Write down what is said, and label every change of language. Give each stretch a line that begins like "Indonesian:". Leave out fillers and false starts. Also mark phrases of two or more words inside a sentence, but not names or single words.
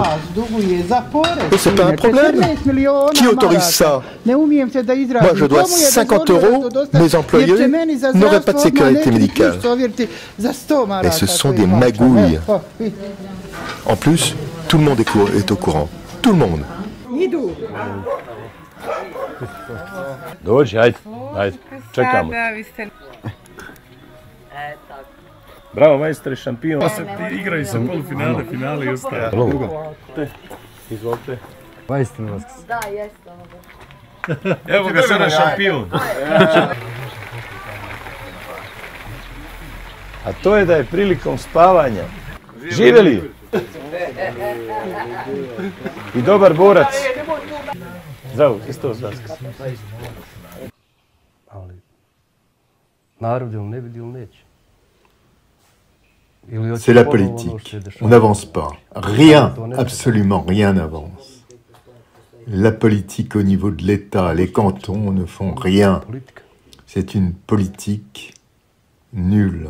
French: Et c'est pas un problème. Qui autorise ça? Moi, je dois 50 €. Mes employés n'auraient pas de sécurité médicale. Et ce sont des magouilles. En plus, tout le monde est au courant. Tout le monde.
Serbian: Dođi, ajde, čekamo. Bravo, majstore, šampion. Igraju se polufinale, finale i ostalo. Drugo. Izvolite. Majstore vas. Da, jeste. Evo ga sada šampion. A to je da je prilikom spavanja. Živeli! I dobar borac. Zdravo, Hristos Vaskrs. Ali, narod ili ne vidi ili neće.
French: C'est la politique. On n'avance pas. Rien, absolument rien n'avance. La politique au niveau de l'État, les cantons ne font rien. C'est une politique nulle.